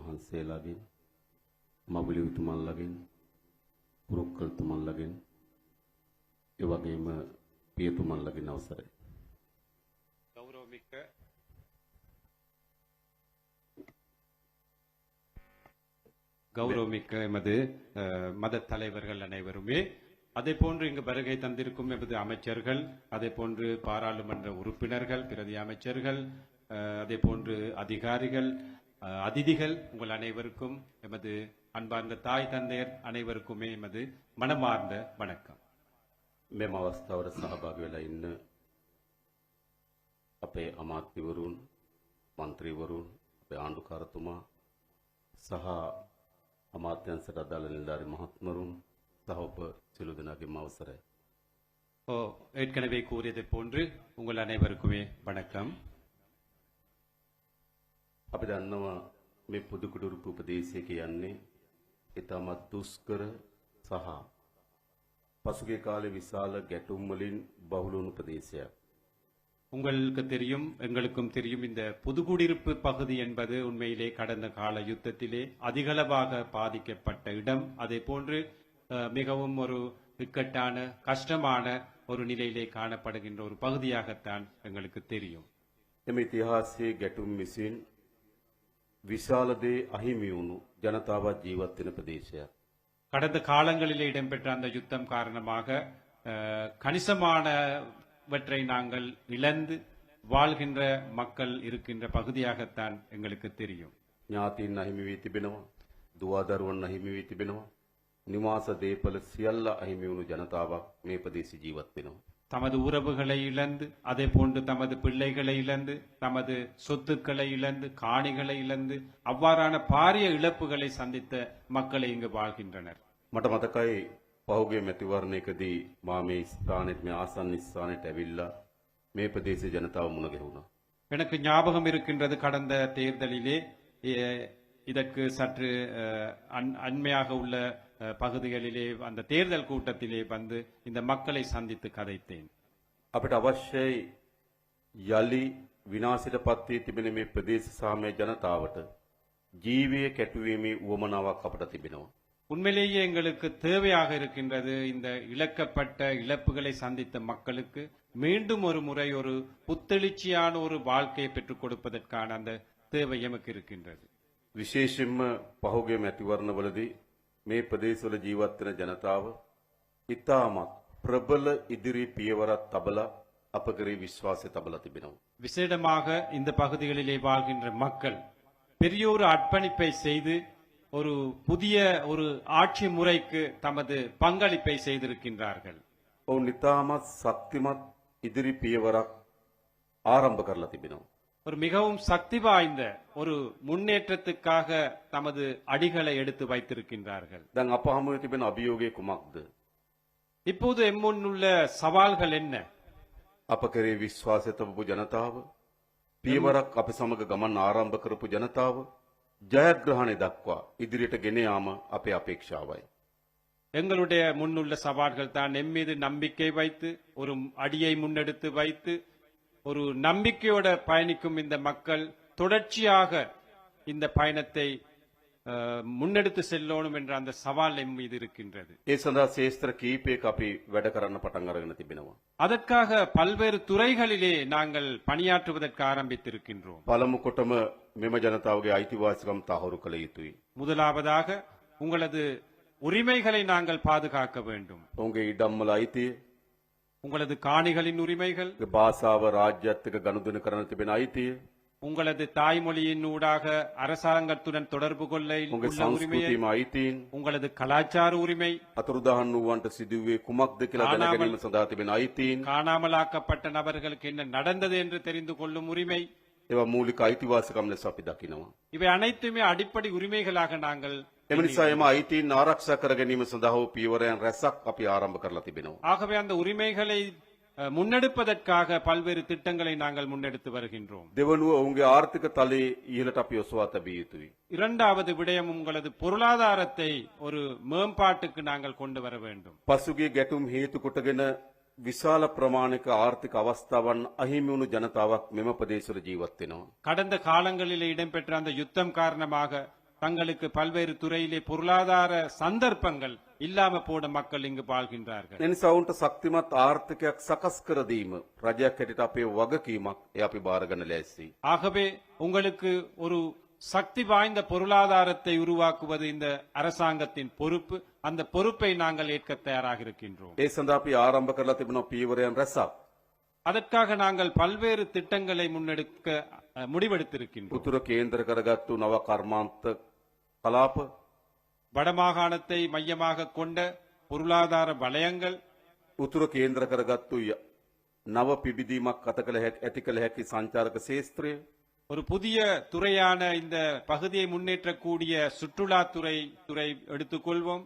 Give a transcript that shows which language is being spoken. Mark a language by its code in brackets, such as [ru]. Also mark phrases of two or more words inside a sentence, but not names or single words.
[si] වහන්සේලාගෙන් මවිලිතුමන්ලාගෙන් පුරුක්කල්තුමන්ලාගෙන් ඒ වගේම පියතුමන්ලාගෙන් අවසරයි. [ta] கௌரவமிக்க எமது மத தலைவர்கள் அனைவருமே அதே போன்று இங்கு வருகை தந்திருக்கும் எமது அமைச்சர்கள், அதே போன்று பாராளுமன்ற உறுப்பினர்கள், பிரதி அமைச்சர்கள், அதே போன்று அதிகாரிகள், அதிதிகள், உங்கள் அனைவருக்கும் எமது அன்பார்ந்த தாய் தந்தையர் அனைவருக்குமே எமது மனமார்ந்த வணக்கம். [si] මෙම අවස්ථාවට සහභාගී වෙලා ඉන්න අපේ අමාත්‍යවරුන්, මන්ත්‍රීවරුන්, අපේ ආණ්ඩුකාරතුමා සහ අමාත්‍යංශයට අදාළ නිලධාරි මහත්මරුන් සහ ඔබ සියලු දෙනාගේම අවසරයි. [ta] ஏற்கனவே கூறியதை போன்று உங்கள் அனைவருக்குமே வணக்கம். [si] අපි දන්නවා මේ පුදුකුඩුරුපු ප්‍රදේශය කියන්නේ ඉතාමත් දුෂ්කර සහ පසුගිය කාලේ විශාල ගැටුම් වලින් බහුල වුණු ප්‍රදේශයක්. [ta] உங்களுக்கு தெரியும், எங்களுக்கும் தெரியும், இந்த புதுக்குடியிருப்பு பகுதி என்பது உண்மையிலே கடந்த கால யுத்தத்திலே அதிகளவாக பாதிக்கப்பட்ட இடம். அதே போன்று மிகவும் ஒரு இக்கட்டான கஷ்டமான ஒரு நிலையிலே காணப்படுகின்ற ஒரு பகுதியாகத்தான் எங்களுக்கு தெரியும். [si] එම ඉතිහාසයේ ගැටුම් විසින් විශාල දේ අහිමි වුණු ජනතාවත් ජීවත් වෙන ප්‍රදේශයක්. [ta] கடந்த காலங்களிலே இடம்பெற்ற அந்த யுத்தம் காரணமாக கணிசமானவற்றை நாங்கள் இழந்து வாழ்கின்ற மக்கள் இருக்கின்ற பகுதியாகத்தான் எங்களுக்கு தெரியும். [si] ඥාතීන් අහිමි වී තිබෙනවා, දුවදරුවන් අහිමි වී තිබෙනවා, නිවාස දේපල සියල්ල අහිමි වුණු ජනතාවක් මේ ප්‍රදේශ ජීවත් වෙනවා. [ta] தமது உறவுகளை இழந்து, அதே போன்று தமது பிள்ளைகளை இழந்து, தமது சொத்துக்களை இழந்து, காணிகளை இழந்து, அவ்வாறான பாரிய இழப்புகளை சந்தித்த மக்களை இங்கு வாழ்கின்றனர். [si] මට මතකයි පහුගිය මැතිවරණයකදී මා මේ ස්ථානෙට, මේ ආසන්න ස්ථානෙට ඇවිල්ලා මේ ප්‍රදේශයේ ජනතාව මුණ ගැහුණා. [ta] எனக்கு ஞாபகம் இருக்கின்றது, கடந்த தேர்தலிலே இதற்கு சற்று அண்மையாக உள்ள பகுதிகளிலே அந்த தேர்தல் கூட்டத்திலே வந்து இந்த மக்களை சந்தித்து கதைத்தேன். [si] අපිට අවශ්‍යයි යලි විනාශයට පත් වී තිබෙන මේ ප්‍රදේශ සාමය ජනතාවට ජීවය කැටුවීමේ උවමනාවක් අපට තිබෙනවා. [ta] உண்மையிலேயே எங்களுக்கு தேவையாக இருக்கின்றது, இந்த இழக்கப்பட்ட இழப்புகளை சந்தித்த மக்களுக்கு மீண்டும் ஒரு முறை ஒரு புத்தெழுச்சியான ஒரு வாழ்க்கையை பெற்றுக் கொடுப்பதற்கான அந்த தேவை எமக்கு இருக்கின்றது. [si] විශේෂයෙන්ම පහුගිය මැතිවරණවලදී මේ ප්‍රදේශවල ජීවත් වෙන ජනතාව ඉතාමත් ප්‍රබල ඉදිරි පියවරක් තබලා අප කරේ විශ්වාසය තබලා තිබෙනවා. [ta] விசேடமாக இந்த பகுதிகளிலே வாழ்கின்ற மக்கள் பெரிய ஒரு அர்ப்பணிப்பை செய்து ஒரு புதிய ஒரு ஆட்சி முறைக்கு தமது பங்களிப்பை செய்திருக்கின்றார்கள். [si] ඔවුන් ඉතාමත් ශක්තිමත් ඉදිරි පියවරක් ආරම්භ කරලා තිබෙනවා. [ta] ஒரு மிகவும் சக்தி வாய்ந்த ஒரு முன்னேற்றத்துக்காக தமது அடிகளை எடுத்து வைத்திருக்கின்றார்கள். [si] දැන් අප හමුවේ තිබෙන අභියෝගය කුමක්ද? [ta] இப்போது எம்முன்னுள்ள சவால்கள் என்ன? [si] අප කරේ විශ්වාසය තබපු ජනතාව, පියවරක් අප සමග ගමන් ආරම්භ කරපු ජනතාව ජයග්‍රහණය දක්වා ඉදිරියට ගෙන යාම අපේ අපේක්ෂාවයි. [ta] எங்களுடைய முன்னுள்ள சவால்கள் தான் எம் மீது நம்பிக்கை வைத்து ஒரு அடியை முன்னெடுத்து வைத்து ஒரு நம்பிக்கையோட பயணிக்கும் இந்த மக்கள் தொடர்ச்சியாக இந்த பயணத்தை முன்னெடுத்து செல்லணும் என்ற அந்த சவால் எம் மீது இருக்கின்றது. [si] ඒ සඳහා ශේෂ්ත්‍ර කීපයක අපි වැඩ කරන්න පටන් අරගෙන තිබෙනවා. [ta] அதற்காக பல்வேறு துறைகளிலே நாங்கள் பணியாற்றுவதற்கு ஆரம்பித்திருக்கின்றோம். [si] පළමු කොටම මෙම ජනතාවගේ අයිතිවාසිකම් තහවුරු කළ යුතුයි. [ta] முதலாவதாக உங்களது உரிமைகளை நாங்கள் பாதுகாக்க வேண்டும். [si] ඔවුන්ගේ ඉඩම්වල අයිතිය, [ta] உங்களது காணிகளின் உரிமைகள், [si] භාෂාව රාජ්‍යත් එක්ක ගනුදෙනු කරන තිබෙන අයිතිය, [ta] உங்களது தாய்மொழியின் ஊடாக அரசாங்கத்துடன் தொடர்பு கொள்ள [si] උන්ගේ [ta] உள்ள உரிமையை, [si] සංස්කෘතියම අයිතීන්, [ta] உங்களது கலாச்சார உரிமை, [si] අතුරුදහන් වූවන්ට සිදුවේ කුමක්ද කියලා දැන ගැනීම සඳහා තිබෙන අයිතීන්, [ta] காணாமலாக்கப்பட்ட நபர்களுக்கு என்ன நடந்தது என்று தெரிந்து கொள்ளும் உரிமை, [si] ඒවා මූලික අයිතිවාසිකම් ලෙස අපි දකිනවා. [ta] இவை அனைத்துமே அடிப்படை உரிமைகளாக நாங்கள் [si] එම නිසා එම අයිතීන් ආරක්ෂා කර ගැනීම සඳහා වූ පියවරයන් රැසක් අපි ආරම්භ කරලා තිබෙනවා. [ta] ஆகவே அந்த உரிமைகளை முன்னெடுப்பதற்காக பல்வேறு திட்டங்களை நாங்கள் முன்னெடுத்து வருகின்றோம். [si] දෙවනුව ඔවුන්ගේ ආර්ථික තලයේ ඉහළට අපි ඔසවා තැබිය යුතුයි. [ta] இரண்டாவது விடயம், உங்களது பொருளாதாரத்தை ஒரு மேம்பாட்டுக்கு நாங்கள் கொண்டு வர வேண்டும். [si] පසුගිය ගැටුම් හේතු කොටගෙන විශාල ප්‍රමාණික ආර්ථික අවස්ථාවන් අහිමි වුණු ජනතාවක් මෙම ප්‍රදේශවල ජීවත් වෙනවා. [ta] கடந்த காலங்களில் இடம்பெற்ற அந்த யுத்தம் காரணமாக தங்களுக்கு பல்வேறு துறையிலே பொருளாதார சந்தர்ப்பங்கள் இல்லாம போன மக்கள் இங்கு வாழ்கின்றார்கள். [si] එනිසා ඔවුන්ට ශක්තිමත් ආර්ථිකයක් සකස් කර දීම රජයක් හැටියට අපේ වගකීමක්. ඒ අපි බාරගන්න ලෑස්ති. [ta] ஆகவே உங்களுக்கு ஒரு சக்தி வாய்ந்த பொருளாதாரத்தை உருவாக்குவது இந்த அரசாங்கத்தின் பொறுப்பு. அந்த பொறுப்பை நாங்கள் ஏற்க தயாராக இருக்கின்றோம். [si] ඒ සඳහා අපි ආරම්භ කරලා තිබෙනවා පීවරයන් රැසක්. [ta] அதற்காக நாங்கள் பல்வேறு திட்டங்களை முன்னெடுக்க முடிவெடுத்திருக்கின்றோம். [si] උතුර කේන්ද්‍ර කරගත්තු නව කර්මාන්ත කලාප, [ta] வடமாகாணத்தை மையமாக கொண்ட பொருளாதார வலயங்கள், [si] උතුර කේන්ද්‍ර කරගත්තු නව පිබිදීමක් ඇති කළ හැකි සංචාරක ශේත්‍රය, [ta] ஒரு புதிய துறையான இந்த பகுதியை முன்னேற்றக்கூடிய சுற்றுலாத்துறை எடுத்துக்கொள்வோம்.